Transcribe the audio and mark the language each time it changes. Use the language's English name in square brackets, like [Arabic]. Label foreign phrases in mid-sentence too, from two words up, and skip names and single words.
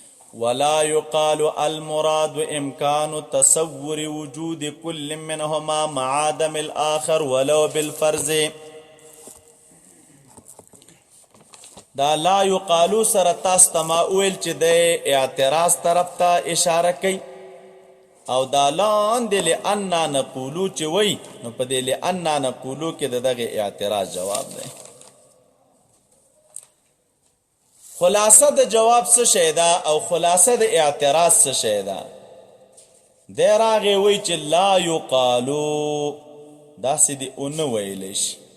[Arabic] ولا يقال المراد إمكان تصور وجود كل منهما مع عدم الآخر ولو بالفرض. [Pashto] دا [Arabic] لا يقالو [Pashto] سره تاسو ته ما ویل چې د اعتراض طرف ته اشاره کوي، او دا لاندې [Arabic] لأننا نقولو [Pashto] چې وی نو په دې [Arabic] لأننا نقولو [Pashto] کې د دغه اعتراض جواب دی. خلاصه د جواب څه شی ده او خلاصه د اعتراض څه شی ده؟ دی راغی وی چې [Arabic] لا یقالو [Pashto] داسې دې ونه ویلی شي.